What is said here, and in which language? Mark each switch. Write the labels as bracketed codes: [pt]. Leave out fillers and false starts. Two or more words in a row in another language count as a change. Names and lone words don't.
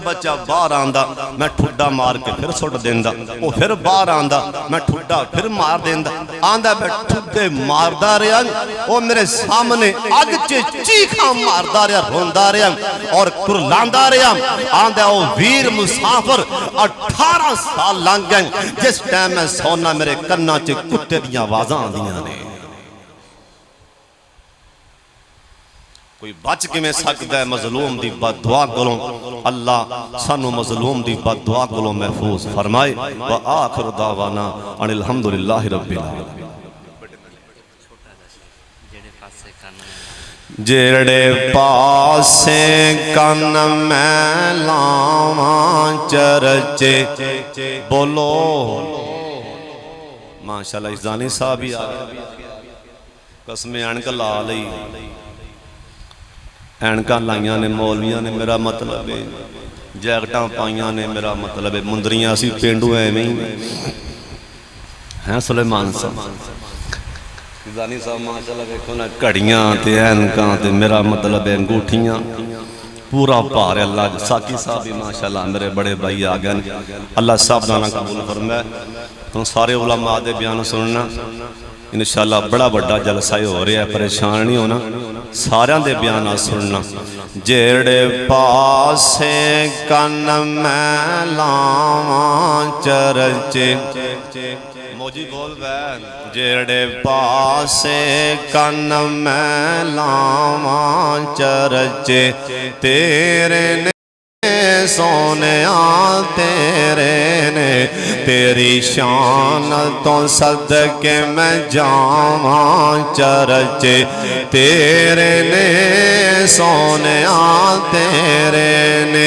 [pa] بچہ باہر آندا میں ٹھڈا مار کے فیر سٹ دیندا اوہ فیر باہر آندا میں ٹھڈا فیر مار دیندا آندا میں ٹھڈے ماردا رہا اوہ میرے سامنے اگ چ چیکاں ماردا رہا روندا رہا تے کرلاندا رہا آندا اوہ ویر مسافر 18 سال لنگھ گئے جس ٹائم میں سوناں میرے کناں چ کتے دی آوازاں آندیاں نے کوئی بچ کیویں سکدا ہے مظلوم دی بددعا کولوں. اللہ سانوں مظلوم دی بددعا کولوں محفوظ فرمائے. [ar] وآخر دعوانا أن الحمد لله رب العالمين. [pa] جیہڑے پاسے کن میں لاواں چرچے بولو ماشاءاللہ. اذانی صاحب ہی آ گئے، قسمیں عینک لا لئی، عینک لائی اے مولویاں نے، میرا مطلب ہے جیکٹاں پائیاں نے، میرا مطلب ہے مندریاں اسی پینڈو ایویں ہی ہیں. سلیمان صاحب جانی صاحب ماشاءاللہ ویکھو نا، گھڑیاں تے عینکاں تے میرا مطلب ہے انگوٹھیاں پورا بھار ہے. اللہ ساقی صاحب بھی ماشاءاللہ میرے وڈے بھائی آ گئے۔ اللہ سب دا آنا قبول فرمائے. تسی سارے علماء دے بیان سننا ان شاءاللہ. [ur] بڑا بڑا جلسہ ہو رہا ہے، پریشان نہیں ہونا, [pa] ساریاں دے بیان سننا. جیہڑے پاسے کن میں لاواں چرچے موجی بول بین. جیہڑے پاسے کن میں لاواں چرچے تیرے نے سوہنیا تیرے نے، تیری شان توں صدقے میں جاواں چرچے تیرے نے سوہنیا تیرے نے.